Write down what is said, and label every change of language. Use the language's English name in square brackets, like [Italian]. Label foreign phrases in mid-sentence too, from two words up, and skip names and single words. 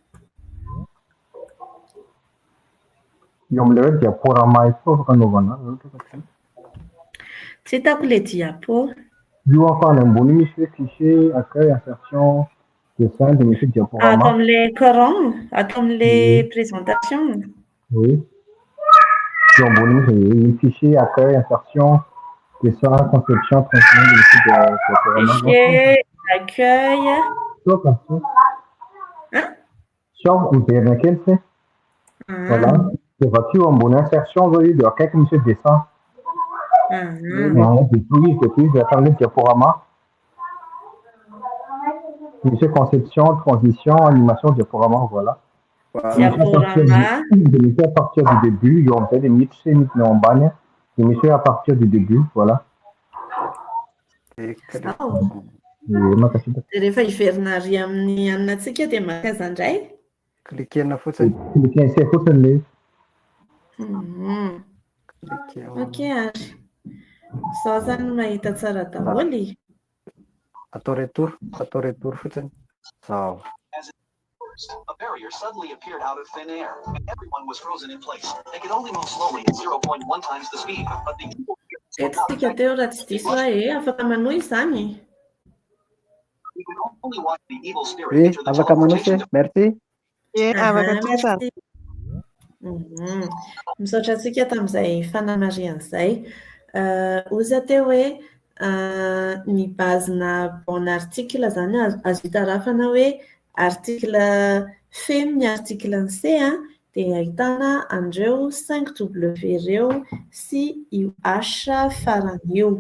[Malagasy] eo amin'ilay hoe diaporama ito afaka anaovana azy. tsy hitako le diapo. Io afany ambony misy hoe fichier, accueil, insertion, dessin dia misy Ato diaporama. amin'le écran, ato amin'le présentation. Oui. Eo ambony misy fichier, accueil, insertion, dessin, conception, traitement dia misy diaporama. Fichier, accueil. Sio miverina kely se. Voilà. Dia avy eo ambony insertion zao izy dia akaiky misy hoe dessin. Dia toy izy hatramin'ny diaporama. Misy hoe conception, transition, animation, diaporama, voilà. Diaporama. Misy [French] à partir du début, [Malagasy] eo amin'izay dia miditra midina ao ambany dia misy hoe [French] à partir du début, [Malagasy] voilà. Dia rehefa hiverina ary amin'ny aninatsika dia maka izay. Klikena fotsiny. Klikena fotsiny le. Okey ary. Zaho zany mahita tsara daholo. Atao retour fotsiny. Zao. [English] A barrier suddenly appeared out of thin air. Everyone was frozen in place. They could only move slowly at 0.1 times the speed, but the [Malagasy] Tsika teo raha tsy diso afaka manohy izany. [English] we could only watch the evil spirit enter the [Malagasy] afaka teleportation manohy merci. Afaka tsara. Misaotra antsika tamin'izay fanamarian'izay. Ozy teo hoe ny bazina [French] bon article [Malagasy] zany azo hitarafana hoe article feno ny article ny C dia ahitana andreo 5W ireo sy io H faran'io.